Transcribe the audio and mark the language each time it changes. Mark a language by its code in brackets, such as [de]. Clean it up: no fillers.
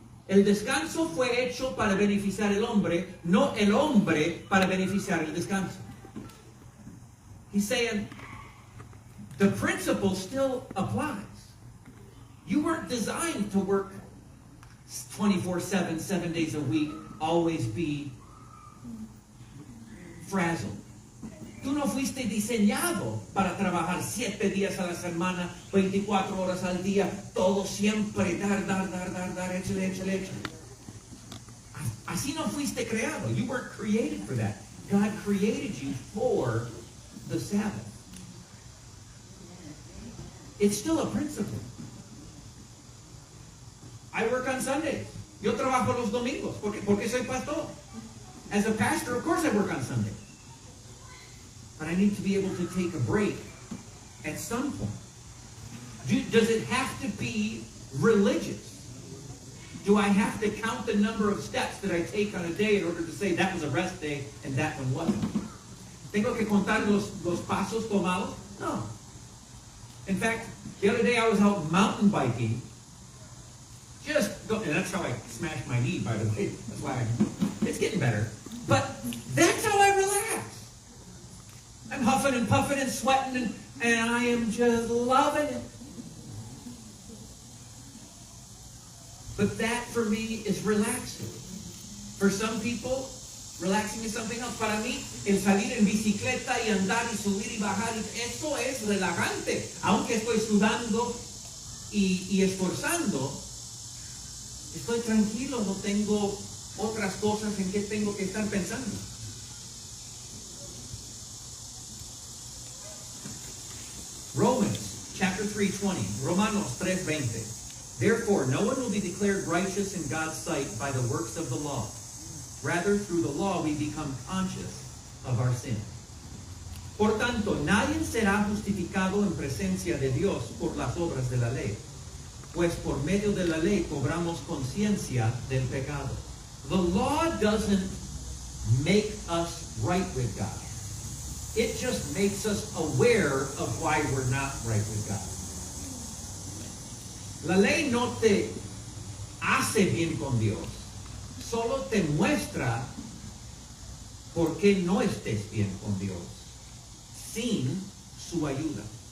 [es] El descanso fue hecho para beneficiar el hombre, no el hombre para beneficiar el descanso. [en] He's saying the principle still applies. You weren't designed to work 24/7, 7 days a week, always be frazzled. [es] Tú no fuiste diseñado para trabajar 7 días a la semana, 24 horas al día, todo siempre, dar, échale. Así no fuiste creado. [en] You weren't created for that. God created you for the Sabbath. It's still a principle. I work on Sundays. [es] Yo trabajo los domingos porque soy pastor. [en] As a pastor, of course I work on Sundays. But I need to be able to take a break at some point. Does it have to be religious? Do I have to count the number of steps that I take on a day in order to say that was a rest day and that one wasn't? [es] ¿Tengo que contar los pasos tomados? [en] No. In fact, the other day I was out mountain biking. And that's how I smashed my knee, by the way. That's why it's getting better. But that's how I relax. I'm huffing and puffing and sweating, and I am just loving it. But that, for me, is relaxing. For some people, relaxing is something else. [es] Para mí, el salir en bicicleta y andar y subir y bajar, eso es relajante. Aunque estoy sudando y esforzando, estoy tranquilo, no tengo otras cosas en que tengo que estar pensando. [en] Romans chapter 3:20. [es] Romanos 3:20. [en] Therefore, no one will be declared righteous in God's sight by the works of the law. Rather, through the law we become conscious of our sin. [es] Por tanto, nadie será justificado en presencia de Dios por las obras de la ley, pues por medio de la ley cobramos conciencia del pecado. [en] The law doesn't make us right with God. It just makes us aware of why we're not right with God. [es] La ley no te hace bien con Dios, solo te muestra por qué no estés bien con Dios, sin su ayuda.